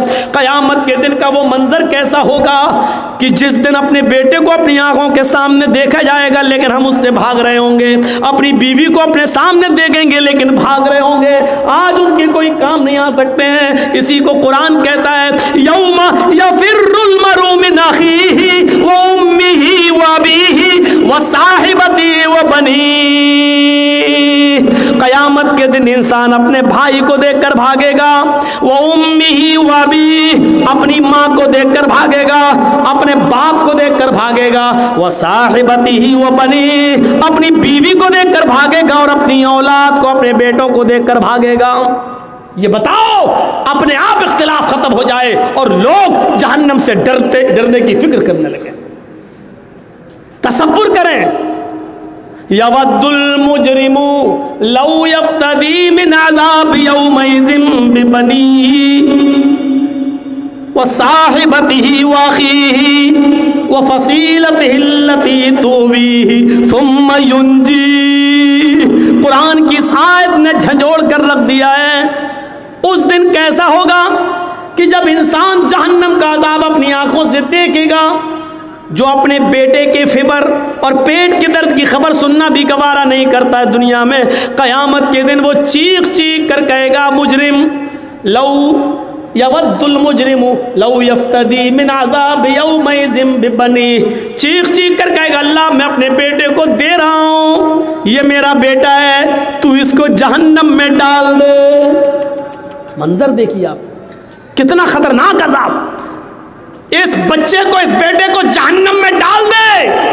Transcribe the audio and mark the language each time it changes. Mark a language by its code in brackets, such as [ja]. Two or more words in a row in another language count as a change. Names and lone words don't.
[hi] क़यामत के दिन का वो मंजर कैसा होगा कि जिस दिन अपने बेटे को अपनी आंखों के सामने देखा जाएगा लेकिन हम उससे भाग रहे होंगे, अपनी बीवी को अपने सामने देखेंगे लेकिन भाग रहे होंगे। आज उनके कोई काम नहीं आ सकते हैं। इसी को कुरान कहता है, [ar] يوم يفر المرء من أخيه و أمه و أبيه و صاحبته و بنيه. [hi] क़यामत के दिन इंसान अपने भाई को देखकर भागेगा, वो [ar] أمه و أبيه, [hi] अपनी माँ को देखकर भागेगा, अपने बाप को देखकर भागेगा, वो [ar] صاحبته و بنيه, [hi] अपनी बीवी को देखकर भागेगा और अपनी औलाद को, अपने बेटों को देखकर भागेगा। ये बताओ, अपने आप इख्तिलाफ खत्म हो जाए और लोग जहन्नम से डरने की फिक्र करने लगे। तसव्वुर करें, [ar] يود المجرم لو يفتدي من عذاب يومئذ ببنيه و صاحبته و أخيه و فصيلته التي تؤويه ثم ينجيه. [hi] कुरान की आयत ने झंझोड़ कर रख दिया है। उस दिन कैसा होगा कि जब इंसान जहन्नम का अज़ाब अपनी आंखों से देखेगा, जो अपने बेटे के फिबर और पेट के दर्द की खबर सुनना भी गवारा नहीं करता है दुनिया में, क़यामत के दिन वो चीख चीख कर कहेगा, [ar] مجرم لو يود المجرم لو يفتدي من عذاب يومئذ ببنيه. [hi] चीख चीख कर कहेगा, अल्लाह मैं अपने बेटे को दे रहा हूँ, ये मेरा बेटा है, तू इसको जहन्नम में डाल दे। मंजर देखिए आप, कितना खतरनाक अज़ाब। इस बच्चे को, इस बेटे को जहन्नम में डाल दे।